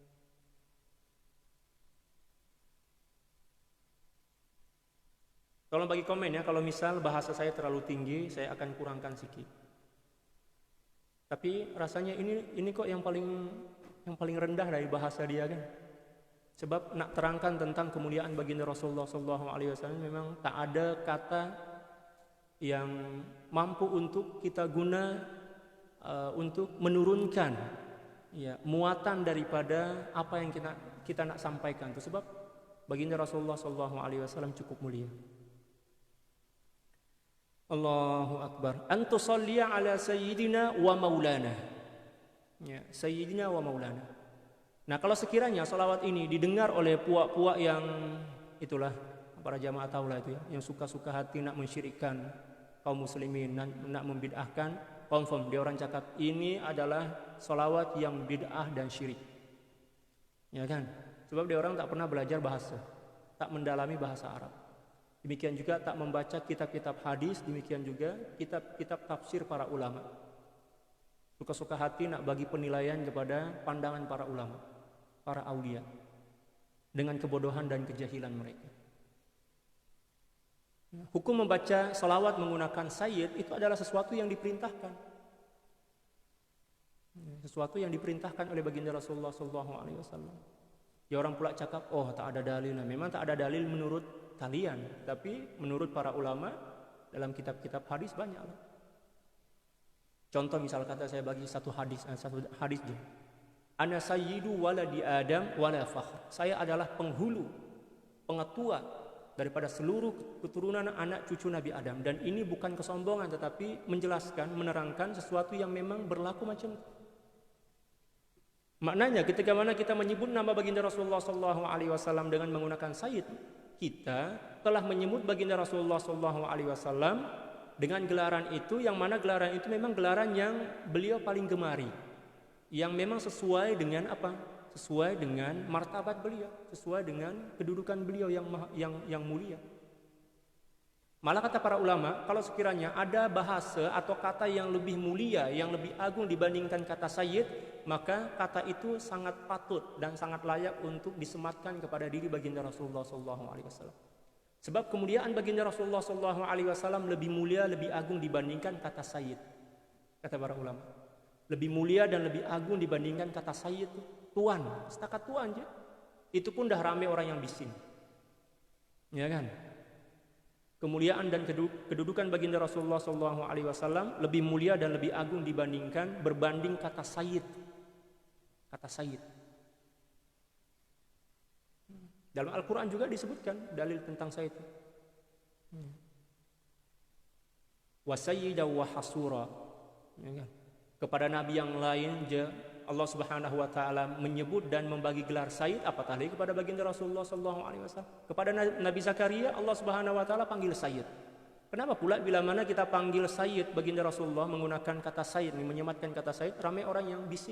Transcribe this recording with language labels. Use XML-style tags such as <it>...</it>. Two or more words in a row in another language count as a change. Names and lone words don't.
<ms>Tolong bagi komen ya, kalau misal bahasa saya terlalu tinggi, saya akan kurangkan sedikit. Tapi rasanya ini kok yang paling rendah dari bahasa dia kan. Sebab nak terangkan tentang kemuliaan baginda Rasulullah</ms> <ar>صلى الله عليه وسلم</ar> <ms>memang tak ada kata yang mampu untuk kita guna untuk menurunkan ya muatan daripada apa yang kita nak sampaikan itu. Sebab baginda Rasulullah</ms> <ar>صلى الله عليه وسلم</ar> <ms>cukup mulia.</ms> <ar>الله أكبر. أن تصلي على سيدنا ومولانا. يا، سيدنا ومولانا.</ar> <ms>Nah, kalau sekiranya salawat ini didengar oleh puak-puak yang itulah, para jamaah tahulah itu ya, yang suka-suka hati nak mensyirikkan kaum muslimin, nak membid'ahkan, confirm dia orang cakap ini adalah salawat yang bid'ah dan syirik. Ya kan? Sebab dia orang tak pernah belajar bahasa, tak mendalami bahasa Arab. Demikian juga tak membaca kitab-kitab hadis, demikian juga kitab-kitab tafsir para ulama. Suka-suka hati nak bagi penilaian kepada pandangan para ulama, para aulia, dengan kebodohan dan kejahilan mereka. Hukum membaca salawat menggunakan sayyid itu adalah sesuatu yang diperintahkan. Sesuatu yang diperintahkan oleh baginda Rasulullah SAW. Ya orang pula cakap, oh tak ada dalil. Nah, memang tak ada dalil menurut kalian, tapi menurut para ulama dalam kitab-kitab hadis banyak. Contoh misal kata saya bagi satu hadis je.</ms> <ar>أنا سيد ولد آدم ولا فخر.</ar> <ms>Saya adalah penghulu, pengetua daripada seluruh keturunan anak cucu Nabi Adam, dan ini bukan kesombongan tetapi menjelaskan, menerangkan sesuatu yang memang berlaku macam itu. Maknanya ketika mana kita menyebut nama baginda Rasulullah SAW dengan menggunakan sayyid, kita telah menyebut baginda Rasulullah SAW dengan gelaran itu, yang mana gelaran itu memang gelaran yang beliau paling gemari, yang memang sesuai dengan apa? Sesuai dengan martabat beliau, sesuai dengan kedudukan beliau yang mulia. Malah kata para ulama, kalau sekiranya ada bahasa atau kata yang lebih mulia, yang lebih agung dibandingkan kata sayyid, maka kata itu sangat patut dan sangat layak untuk disematkan kepada diri baginda Rasulullah SAW. Sebab kemuliaan baginda Rasulullah SAW lebih mulia, lebih agung dibandingkan kata sayyid. Kata para ulama, lebih mulia dan lebih agung dibandingkan kata sayyid, tuan, setakat tuan aja. Itu pun dah ramai orang yang bising. Ya kan? Kemuliaan dan kedudukan baginda Rasulullah SAW lebih mulia dan lebih agung dibandingkan berbanding kata sayyid. Kata sayyid. Dalam Al-Quran juga disebutkan dalil tentang sayyid.</ms> <ar>وسيدا وحصورا.</ar> <ms>Kepada nabi yang lain Allah</ms> <ar>سبحانه وتعالى</ar> <ms>menyebut dan membagi gelar sayyid, apatah lagi kepada baginda Rasulullah SAW. Kepada Nabi Zakaria Allah</ms> <ar>سبحانه وتعالى</ar> <ms>panggil sayyid. Kenapa pula bila mana kita panggil sayyid baginda Rasulullah menggunakan kata sayyid, menyematkan kata sayyid, ramai orang yang bising.</ms>